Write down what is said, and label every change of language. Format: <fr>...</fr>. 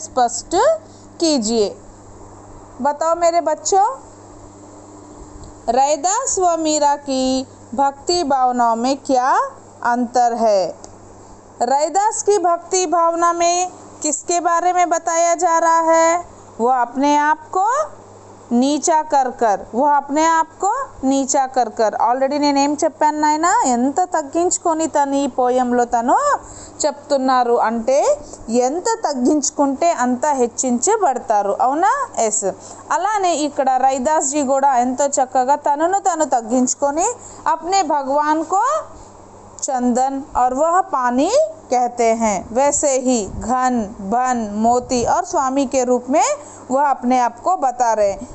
<hi>स्पष्ट कीजिए. बताओ मेरे बच्चों. रैदास व मीरा की भक्ति भावनाओं में क्या अंतर है? रैदास की भक्ति भावना में किसके बारे में बताया जा रहा है? वह अपने आप को नीचा कर कर</hi> <te>ఆల్రెడీ నేనేం చెప్పాను నాయన, ఎంత తగ్గించుకొని తను ఈ పోయంలో తను చెప్తున్నారు అంటే ఎంత తగ్గించుకుంటే అంత హెచ్చించబడతారు, అవునా?</te> <en>Yes.</en> <te>అలానే ఇక్కడ</te> <hi>रैदास जी</hi> <te>కూడా ఎంతో చక్కగా తనను తను తగ్గించుకొని</te> <hi>अपने भगवान को चंदन और वह पानी कहते हैं, वैसे ही घन बन मोती और स्वामी के रूप में वह अपने आप को बता रहे।</hi>